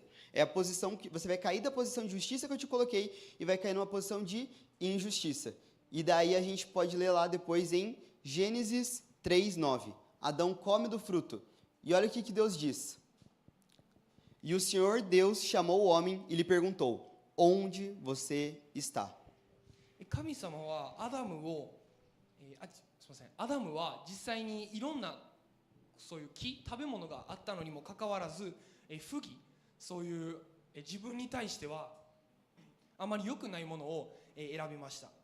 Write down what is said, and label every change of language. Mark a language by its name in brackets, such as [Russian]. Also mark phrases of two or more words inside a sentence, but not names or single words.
[Portuguese] É a posição que você vai cair da posição de justiça que eu te coloquei e vai cair numa posição de injustiça. E daí a gente pode ler lá depois em Gênesis 3:9. Adão come do fruto. E olha o que Deus diz. E o Senhor Deus chamou o homem e lhe perguntou, onde você está? [Japanese] 神様はアダムは実際にいろんなそういう食べ物があったのにもかかわらず不義、そういう自分に対してはあまり良くないものを選びました。